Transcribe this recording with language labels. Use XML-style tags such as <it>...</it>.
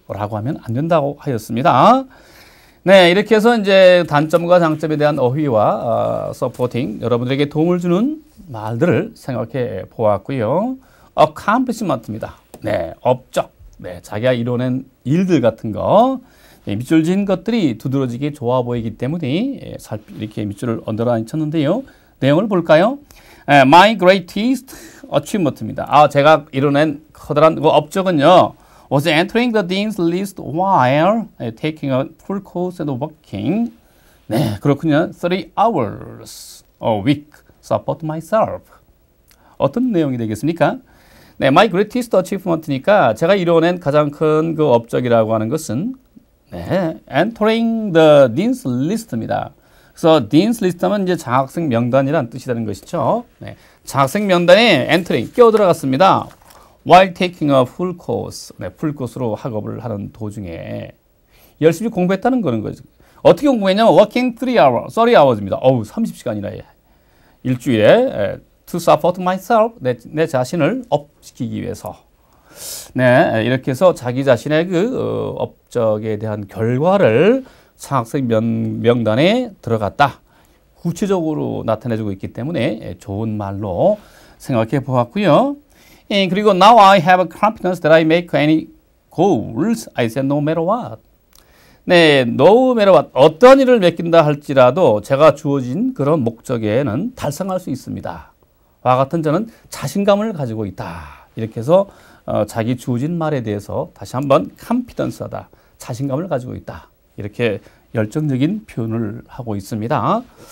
<ko>라고 하면 안 된다고 하였습니다. 네, 이렇게 해서 이제 단점과 장점에 대한 어휘와 서포팅, 여러분들에게 도움을 주는 말들을 생각해 보았고요. accomplishment입니다. 네, 업적. 네, 자기가 이뤄낸 일들 같은 거. 네, 밑줄 지은 것들이 두드러지게 좋아 보이기 때문에 이렇게 밑줄을 언더라인 쳤는데요. 내용을 볼까요?</ko> <en>My greatest achievement입니다.</en> <ko>제가 이뤄낸 커다란 그 업적은요.</ko> <en>was entering the dean's list while taking a full course and working.</en> <ko>네, 그렇군요.</ko> <en>30 hours a week support myself.</en> <ko>어떤 내용이 되겠습니까? 네,</ko> <en>my greatest achievement</en> <ko>니까 제가 이뤄낸 가장 큰 그 업적이라고 하는 것은 네,</ko> <en>entering the dean's list</en> <ko>입니다. 그래서 dean's list 하면 이제 장학생 명단이라는 뜻이 되는 것이죠. 네, 장학생 명단에 entering 끼어 들어갔습니다.</ko> <en>While taking a full course,</en> <ko>네, 풀 코스로 학업을 하는 도중에 열심히 공부했다는 거는 거죠. 어떻게 공부했냐면 working 30hours입니다. 30시간이나 일주일에</ko> <en>to support myself,</en> <ko>내 자신을 업시키기 위해서. 네, 이렇게 해서 자기 자신의 그 업적에 대한 결과를 장학생 명단에 들어갔다. 구체적으로 나타내주고 있기 때문에 좋은 말로 생각해 보았고요.</ko> <en>그리고 now I have confidence that I make any goals I set no matter what.</en> <ko>네,</ko> <en>no matter what,</en> <ko>어떤 일을 맡긴다 할지라도 제가 주어진 그런 목적에는 달성할 수 있습니다. 와 같은 저는 자신감을 가지고 있다. 이렇게 해서 자기 주어진 말에 대해서 다시 한번 confidence하다. 자신감을 가지고 있다. 이렇게 열정적인 표현을 하고 있습니다.</ko>